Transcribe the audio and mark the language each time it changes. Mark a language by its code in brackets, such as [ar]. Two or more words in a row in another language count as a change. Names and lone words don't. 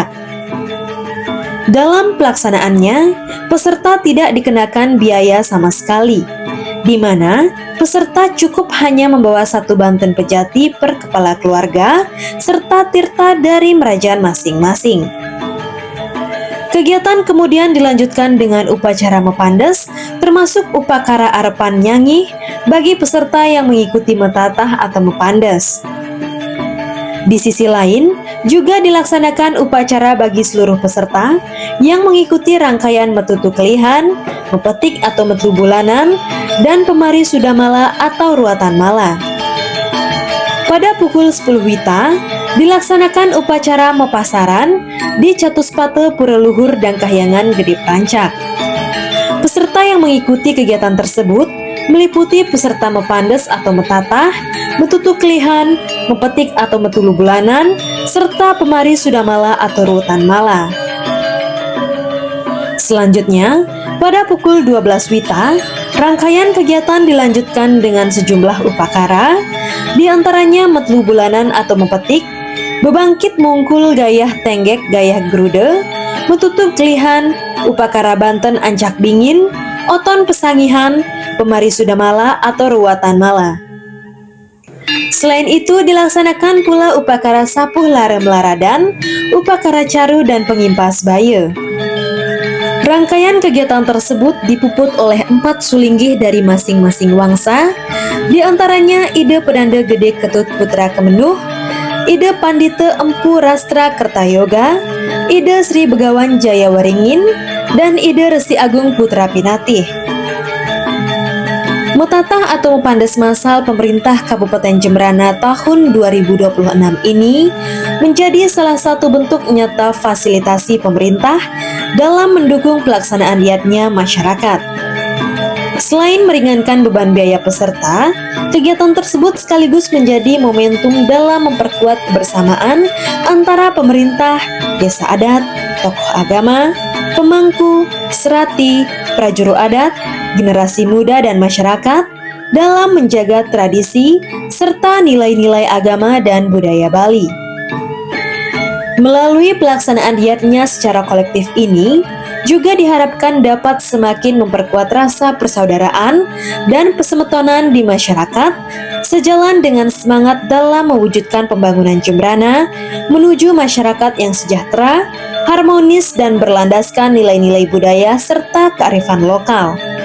[id] Dalam pelaksanaannya, peserta tidak dikenakan biaya sama sekali, di mana peserta cukup hanya membawa 1 banten pejati per kepala keluarga serta tirta dari merajaan masing-masing. Kegiatan kemudian dilanjutkan dengan upacara mepandes, termasuk upakara arepan nyanyi bagi peserta yang mengikuti mentatah atau mepandes. Di sisi lain, juga dilaksanakan upacara bagi seluruh peserta yang mengikuti rangkaian metutu kelihan, mepetik atau metu bulanan, dan pemari sudamala atau ruatan mala. Pada pukul 10 WITA, dilaksanakan upacara mepasaran di Catuspate Pura Luhur dan Kahyangan Gede Prancak. Peserta yang mengikuti kegiatan tersebut meliputi peserta mepandes atau metatah, metutu kelihan, mepetik atau metulu bulanan, serta pemari sudamala atau rutan mala. Selanjutnya, pada pukul 12 WITA, rangkaian kegiatan dilanjutkan dengan sejumlah upakara, di antaranya metlu bulanan atau mepetik, bebangkit mungkul gayah tenggek gayah grude, metutu kelihan, upakara Banten ancak dingin, oton pesangihan, pemari sudamala atau ruatan mala. Selain itu dilaksanakan pula upakara sapuh larem laradan, upakara caru dan pengimpas baye. Rangkaian kegiatan tersebut dipuput oleh 4 sulinggih dari masing-masing wangsa, di antaranya Ide Pedanda Gede Ketut Putra Kemenuh, Ide Pandite Empu Rastra Kertayoga, Ide Sri Begawan Jaya Waringin, dan Ide Resi Agung Putra Pinatih. Metatah atau mepandes massal pemerintah Kabupaten Jembrana tahun 2026 ini menjadi salah satu bentuk nyata fasilitasi pemerintah dalam mendukung pelaksanaan yatnya masyarakat. Selain meringankan beban biaya peserta, kegiatan tersebut sekaligus menjadi momentum dalam memperkuat kebersamaan antara pemerintah, desa adat, tokoh agama, pemangku, serati, prajuru adat, generasi muda dan masyarakat dalam menjaga tradisi serta nilai-nilai agama dan budaya Bali. Melalui pelaksanaan yatnya secara kolektif ini, juga diharapkan dapat semakin memperkuat rasa persaudaraan dan persemetonan di masyarakat, sejalan dengan semangat dalam mewujudkan pembangunan Jembrana menuju masyarakat yang sejahtera, harmonis dan berlandaskan nilai-nilai budaya serta kearifan lokal.